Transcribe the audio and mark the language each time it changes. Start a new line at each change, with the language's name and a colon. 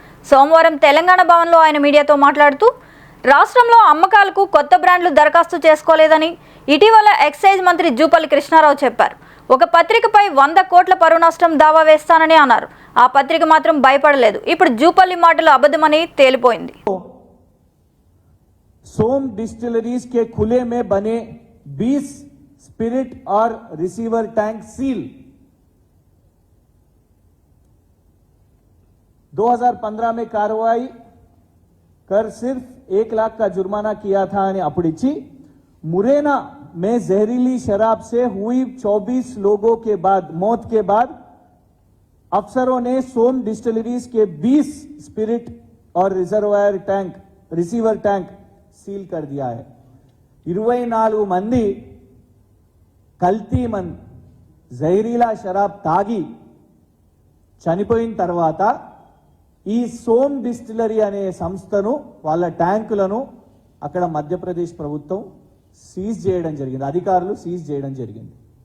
Telugu: సోమవారం తెలంగాణ భవన్లో ఆయన మీడియాతో మాట్లాడుతూ, రాష్ట్రంలో అమ్మకాలకు కొత్త బ్రాండ్లు దరఖాస్తు చేసుకోలేదని ఇటీవల ఎక్సైజ్ మంత్రి జూపల్లి కృష్ణారావు చెప్పారు. ఒక పత్రికపై 100 కోట్ల పరువు నష్టం దావా వేస్తానని అన్నారు. ఆ పత్రిక మాత్రం భయపడలేదు. ఇప్పుడు జూపల్లి మాటలు అబద్ధమని తేలిపోయింది.
Hindi: सोम डिस्टिलरीज के खुले में बने 20 स्पिरिट और रिसीवर टैंक सील 2015 में कार्रवाई कर सिर्फ 1 लाख का जुर्माना किया था ने अपड़िची मुरैना में जहरीली शराब से हुई 24 लोगों के बाद मौत के बाद अफसरों ने सोम डिस्टिलरीज के 20 स्पिरिट और रिसीवर टैंक सील कर दिया है.
Telugu: 24 మంది కల్తీ జహరీలా షరాబ్ తాగి చనిపోయిన తర్వాత ఈ సోమ్ డిస్టిలరీ అనే సంస్థను వాళ్ళ ట్యాంకులను అక్కడ మధ్యప్రదేశ్ ప్రభుత్వం సీజ్ చేయడం జరిగింది, అధికారులు సీజ్ చేయడం జరిగింది.